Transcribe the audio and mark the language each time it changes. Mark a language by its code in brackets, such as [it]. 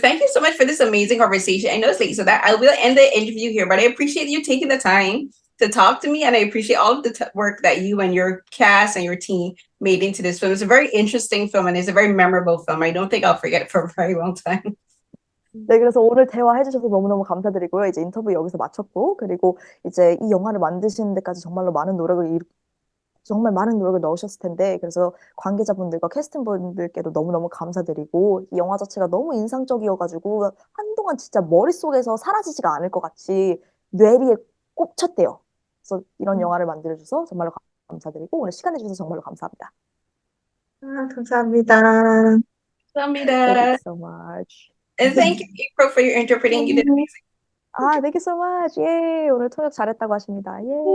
[en] Thank you so much for this amazing conversation. I know it's late, so that I will end the interview here, but I appreciate you taking the time to talk to me, and I appreciate all of the work that you and your cast and your team made into this film. It's a very interesting film, and it's a very memorable film. I don't think I'll forget it for a very long time. [ko] 네, 그래서 오늘 대화해 주셔서 너무너무 감사드리고요. 이제 인터뷰 여기서 마쳤고, 그리고 이제 이 영화를 만드시는 데까지 정말 많은 노력을 넣으셨을 텐데, 그래서 관계자분들과 캐스팅분들께도 너무너무 감사드리고, 이 영화 자체가 너무 인상적이어가지고, 한동안 진짜 머릿속에서 사라지지가 않을 것 같이 뇌리에 꽂혔대요. 그래서 이런 영화를 만들어줘서 정말로 감사드리고, 오늘 시간 내주셔서 정말로 감사합니다. 감사합니다. [en] Thank you [ko] 감사합니다. [en] so much. And thank you, April, for your interpreting. You did amazing. [ko] 아, [en] thank you so much. [ko] 예, 오늘 통역 잘했다고 하십니다. 예.